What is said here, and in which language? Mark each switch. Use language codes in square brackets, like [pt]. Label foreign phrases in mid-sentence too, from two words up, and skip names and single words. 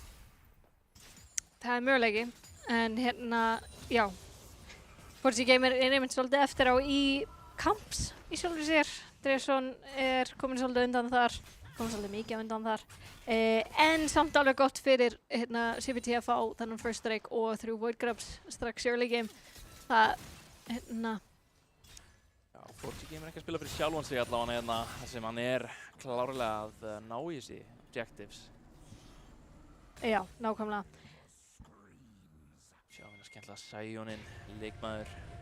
[is] Það möguleiki, en já. Forti Gamer einmitt svolítið eftir á í camps í sjálfur sér. Drésson komin svolítið undan þar. Komið svolítið mikið undan þar. En samt alveg gott fyrir CPT að fá þennan [en] first strike [is] og 3 Voidgrubs strax [en] early game. [is] Það, Já, Forti Gamer ekki að spila fyrir sjálfan sig allavega hérna, þar sem hann klárlega að ná í þessi objectives. Já, nákvæmlega. Sjá hérna skemmtilega Sioninn, leikmaður.